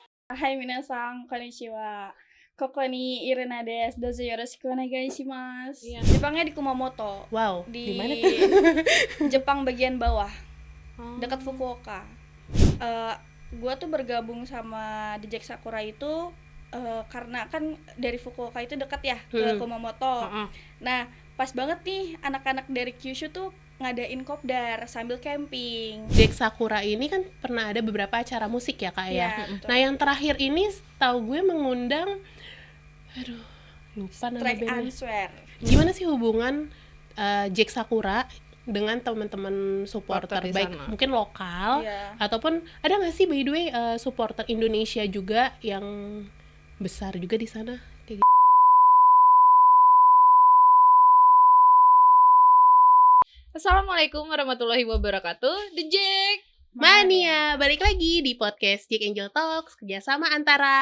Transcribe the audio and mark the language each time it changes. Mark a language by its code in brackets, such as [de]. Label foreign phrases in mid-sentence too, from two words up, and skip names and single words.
[ja] はい皆さん、こんにちは。ここにイリーナです. どうぞよろしくお願いします. [id] Iya. Jepangnya di Kumamoto. Wow, Di mana tuh? Jepang bagian bawah, dekat Fukuoka. Gua tuh bergabung sama The Jack Sakura itu karena kan dari Fukuoka itu dekat ya ke Kumamoto. Nah, pas banget nih anak-anak dari Kyushu tuh ngadain kopdar sambil camping. Jack Sakura ini kan pernah ada beberapa acara musik ya kak ya. Betul. Nah yang terakhir ini tahu gue mengundang, lupa nama Strike bandnya. Answer. Gimana sih hubungan Jack Sakura dengan teman-teman supporter di baik sana. mungkin lokal Iya. ataupun ada nggak sih [en] by the way [id] supporter Indonesia juga yang besar juga di sana? Kayak gitu. [ar] السلام عليكم ورحمة الله وبركاته. [id] The Jack Mania, balik lagi di podcast Jack Angel Talks kerjasama antara